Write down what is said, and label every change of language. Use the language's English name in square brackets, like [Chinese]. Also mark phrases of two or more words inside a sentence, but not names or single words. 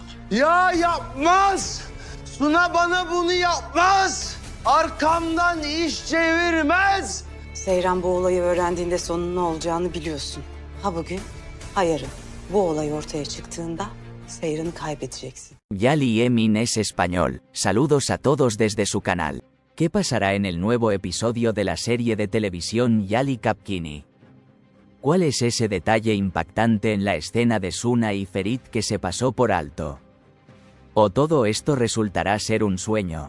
[Turkish] Ya yapmaz. Suna bana bunu yapmaz. Arkamdan iş çevirmez. Seyran bu olayı öğrendiğinde sonun ne olacağını biliyorsun. Ha bugün, ha yarın. Bu olay ortaya çıktığında Seyran'ı kaybedeceksin. [Spanish] Yali Emin es español. Saludos a todos desde su canal. ¿Qué pasará en el nuevo episodio de la serie de televisión Yali Kapkini? ¿Cuál es ese detalle impactante en la escena de Suna y Ferit que se pasó por alto? ¿O todo esto resultará ser un sueño?